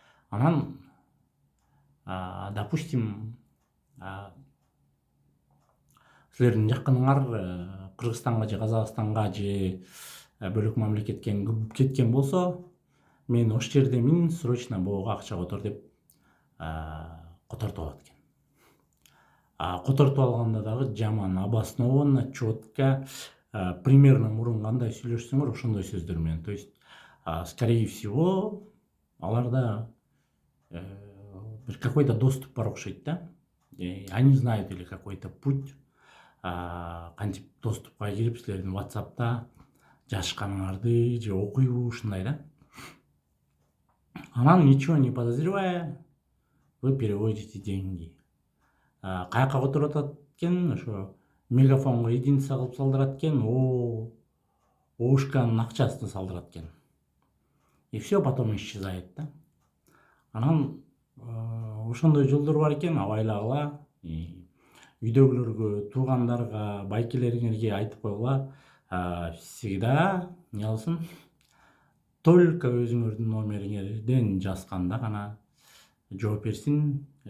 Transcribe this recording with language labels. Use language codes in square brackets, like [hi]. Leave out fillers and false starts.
[ky] Анан допустим силердин жакыныңар Кыргызстанга же Казакстанга же бөлөк мамлекетке кеткен болсо, мен ош жердемин, срочно буга акча котор деп котортуп алат экен. Котортуп алганда дагы жаман, обоснованно, четко, примерно мурун кандай сүйлөшсөңөр ошондой сөздөр менен. [ru] То есть, скорее всего, [ky] аларда бир какой-то доступ бар окшойт да. [ru] Они знают или какой-то путь, [ky] кантип доступка кирип силердин WhatsApp'та жазышканыңарды же окуйбу ушундай да. [ru] Анан ничего не подозревая, вы переводите деньги. [ky] Каяка которуп атат экен, ошо мегафонго единица кылып салдырат экен, оушканын акчасын салдырат экен. [ru] И все потом исчезает да. [ky] Анан ошондой жолдор бар экен, абайлагыла, үйдөгүлөргө, туугандарга, байкелериңерге айтып койгула, всегда не алсын, только өзүңөрдүн номериңерден жазганда гана жооп берсин.